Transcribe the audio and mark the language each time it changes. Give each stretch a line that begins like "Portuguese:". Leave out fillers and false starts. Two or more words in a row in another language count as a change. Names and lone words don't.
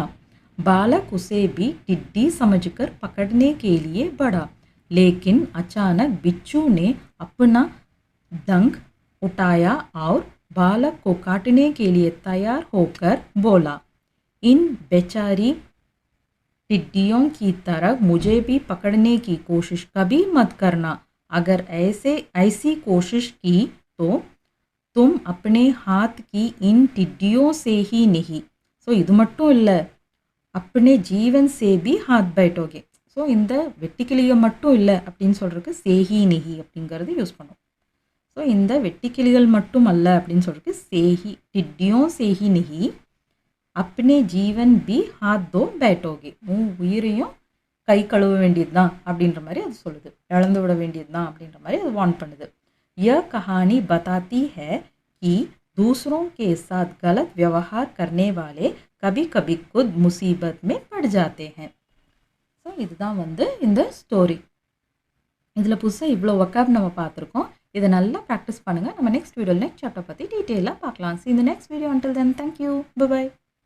Hindi: बालक उसे भी टिड्डी समझकर पकड़ने के लिए बढ़ा, लेकिन अचानक बिच्छू ने अपना डंक उठाया और बालक को काटने के लिए तैयार होकर बोला, इन बेचारी टिड्डियों की तरह मुझे भी पकड़ने की कोशिश कभी मत करना. अगर ऐसी कोशिश की तो तुम अपने हाथ की इन टिड्डियों से ही नहीं.
Tamil: ஸோ இது மட்டும் இல்லை,
Hindi: अपने जीवन से भी हाथ बैठोगे.
Tamil: ஸோ இந்த வெட்டிக்கிளியை மட்டும் இல்லை அப்படின்னு சொல்கிறதுக்கு
Hindi: से ही नहीं
Tamil: அப்படிங்கிறது யூஸ் பண்ணும். ஸோ இந்த வெட்டிக்கிளிகள் மட்டும் அல்ல அப்படின்னு சொல்கிறதுக்கு
Hindi: से ही,
Tamil: டிட்டியும்
Hindi: से ही नहीं, अपने जीवन भी हाथ दो बैठोगे.
Tamil: உன் உயிரையும் கை கழுவ வேண்டியது தான் அப்படின்ற மாதிரி அது சொல்லுது, இழந்து விட வேண்டியது தான் அப்படின்ற மாதிரி அது வார்ன் பண்ணுது.
Hindi: यह कहानी बताती है कि दूसरों के साथ गलत व्यवहार करने वाले कभी कभी खुद मुसीबत में पड़ जाते हैं.
Tamil: ஸோ இதுதான் வந்து இந்த ஸ்டோரி. இதில் புதுசாக இவ்வளோ வொக்காப் நம்ம பார்த்துருக்கோம். இதை நல்லா ப்ராக்டிஸ் பண்ணுங்கள். நம்ம நெக்ஸ்ட் வீடியோவில்
English: next chapter
Tamil: பற்றி டீட்டெயிலாக பார்க்கலாம்.
English: See you in the next video. Until then, thank you. Bye bye.